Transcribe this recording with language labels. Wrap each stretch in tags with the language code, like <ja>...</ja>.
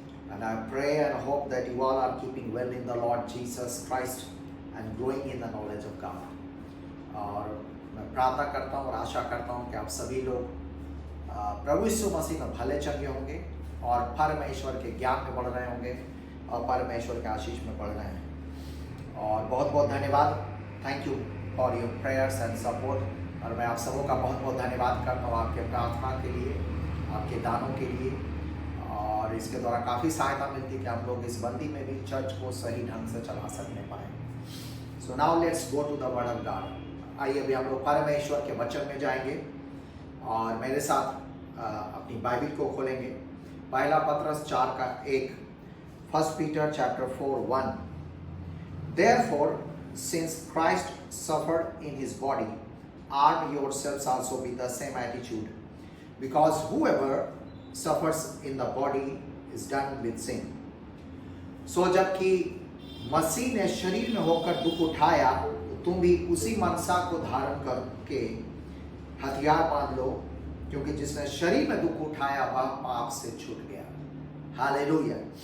<en>And I pray and hope that you all are keeping well in the Lord Jesus Christ and growing in the knowledge of God.</en> <hi>और मैं प्रार्थना करता हूँ और आशा करता हूँ कि आप सभी लोग प्रभु यीशु मसीह में भले चंगे होंगे और परमेश्वर के ज्ञान में बढ़ रहे होंगे और परमेश्वर के आशीष में बढ़ रहे हैं। और बहुत बहुत धन्यवाद।</hi> <en>Thank you for your prayers and support.</en> <hi>और मैं आप सबों का बहुत बहुत धन्यवाद करता हूँ आपके प्रार्थना के लिए, आपके दानों के लिए। और इसके द्वारा काफ़ी सहायता मिलती है कि हम लोग इस बंदी में भी चर्च को सही ढंग से चला सकने पाए।</hi> <en>So now let's go to the word of God.</en> <hi>आइए अभी हम लोग परमेश्वर के वचन में जाएंगे और मेरे साथ अपनी बाइबल को खोलेंगे। पहला पत्रस 4:1, 1 Peter chapter 4:1।</hi> <en>Therefore, since Christ suffered in his body, arm yourselves also with the same attitude, because whoever suffers in the body is done with sin.</en> <hi>So जबकि मसीह ने शरीर में होकर दुख उठाया, तो तुम भी उसी मनसा को धारण करके हथियार बांध लो, क्योंकि जिसने शरीर में दुख उठाया वह पाप से छूट गया। हालेलुया।</hi>